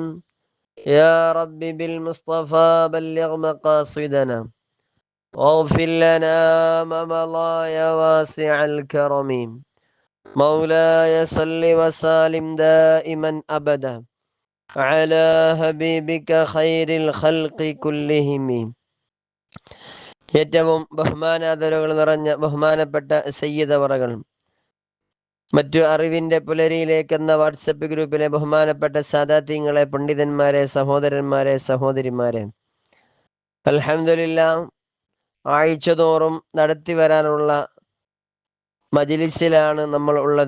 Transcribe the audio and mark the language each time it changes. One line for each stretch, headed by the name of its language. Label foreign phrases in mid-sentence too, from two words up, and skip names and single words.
Arabic: يا رب بالمصطفى بلغ مقاصدنا واغفر لنا ما مضى يا واسع الكرم. مولاي صل وسلم دائما أبدا على حبيبك خير الخلق كلهم.
Malayalam: ഏറ്റവും ബഹുമാനാദരവുകൾ നിറഞ്ഞ ബഹുമാനപ്പെട്ട സയ്യിദ് അവറുകൾ, മറ്റു അറിവിന്റെ പുലരിയിലേക്ക് എന്ന വാട്സപ്പ് ഗ്രൂപ്പിലെ ബഹുമാനപ്പെട്ട സാദാത്യങ്ങളെ, പണ്ഡിതന്മാരെ, സഹോദരന്മാരെ, സഹോദരിമാരെ, അൽഹംദുലില്ലാ ആഴ്ചതോറും നടത്തി വരാനുള്ള മജ്ലിസിലാണ് നമ്മൾ ഉള്ളത്.